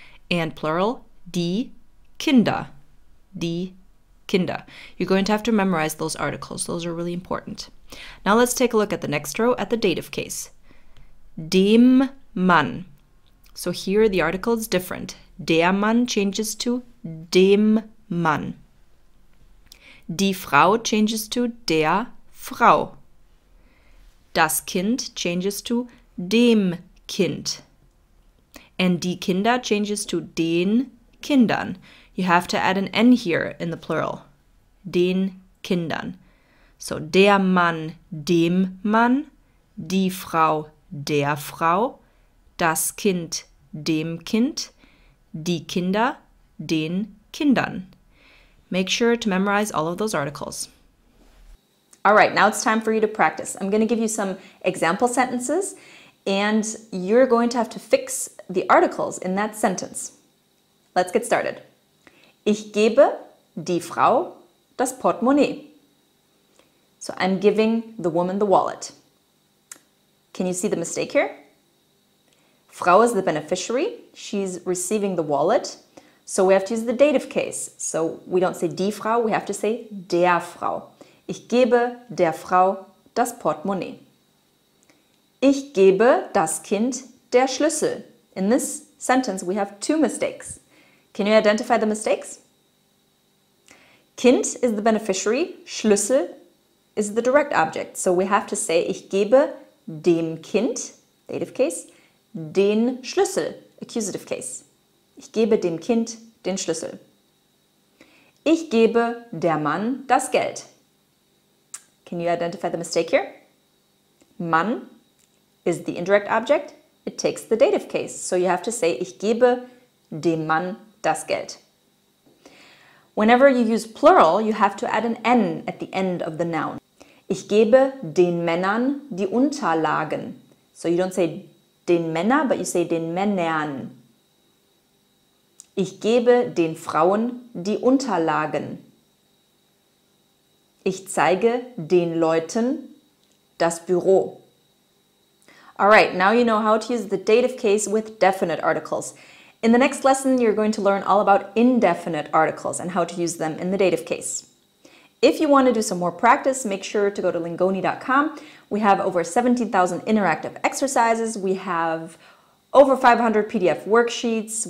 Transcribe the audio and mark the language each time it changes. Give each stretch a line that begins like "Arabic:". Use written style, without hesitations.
English: And plural,
German: die Kinder. Die Kinder.
English: You're going to have to memorize those articles. Those are really important. Now let's take a look at the next row at the dative case. Dem Mann. So here the article is different. Der Mann changes to dem Mann. Die Frau changes to der Frau. Das Kind changes to dem Kind. And die Kinder changes to den Kindern. You have to add an N here in the plural. Den Kindern. So der Mann dem Mann, die Frau der Frau, das Kind dem Kind, die Kinder den Kindern. Make sure to memorize all of those articles. All right, now it's time for you to practice. I'm going to give you some example sentences, and you're going to have to fix the articles in that sentence. Let's get started.
German: Ich gebe die Frau das Portemonnaie.
English: So I'm giving the woman the wallet. Can you see the mistake here? Frau is the beneficiary. She's receiving the wallet. So we have to use the dative case. So we don't say die Frau, we have to say der Frau.
German: Ich gebe der Frau das Portemonnaie. Ich gebe das Kind der Schlüssel.
English: In this sentence, we have two mistakes. Can you identify the mistakes? Kind is the beneficiary, Schlüssel is the direct object. So we have to say,
German: ich gebe dem Kind,
English: dative case, den Schlüssel, accusative case.
German: Ich gebe dem Kind den Schlüssel. Ich gebe der Mann das Geld.
English: Can you identify the mistake here? Mann is the indirect object. It takes the dative case. So you have to say,
German: ich gebe dem Mann das Geld.
English: Whenever you use plural, you have to add an N at the end of the noun.
German: Ich gebe den Männern die Unterlagen.
English: So you don't say den Männer, but you say den Männern.
German: Ich gebe den Frauen die Unterlagen. Ich zeige den Leuten das Büro.
English: Alright, now you know how to use the dative case with definite articles. In the next lesson, you're going to learn all about indefinite articles and how to use them in the dative case. If you want to do some more practice, make sure to go to lingoni.com. We have over 17,000 interactive exercises. We have over 500 PDF worksheets.